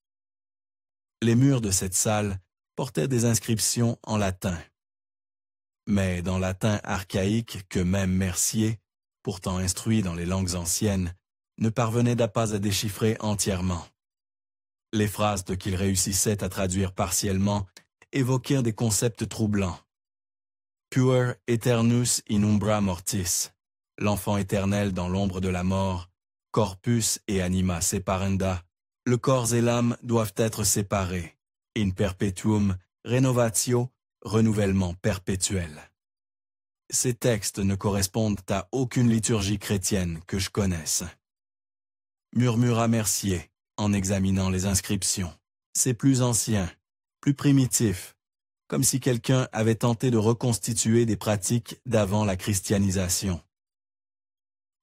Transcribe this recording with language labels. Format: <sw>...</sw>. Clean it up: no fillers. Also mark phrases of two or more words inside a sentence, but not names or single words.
<fr>Les murs de cette salle portaient des inscriptions en latin. Mais dans latin archaïque que même Mercier, pourtant instruit dans les langues anciennes, ne parvenait pas à déchiffrer entièrement. Les phrases qu'il réussissait à traduire partiellement évoquèrent des concepts troublants.</fr> <la>Puer aeternus in umbra mortis,</la> <fr>l'enfant éternel dans l'ombre de la mort,</fr> <la>corpus et anima separenda,</la> <fr>le corps et l'âme doivent être séparés.</fr> <la>In perpetuum renovatio,</la> <fr>renouvellement perpétuel. Ces textes ne correspondent à aucune liturgie chrétienne que je connaisse. Murmura Mercier, en examinant les inscriptions. C'est plus ancien, plus primitif, comme si quelqu'un avait tenté de reconstituer des pratiques d'avant la christianisation.</fr>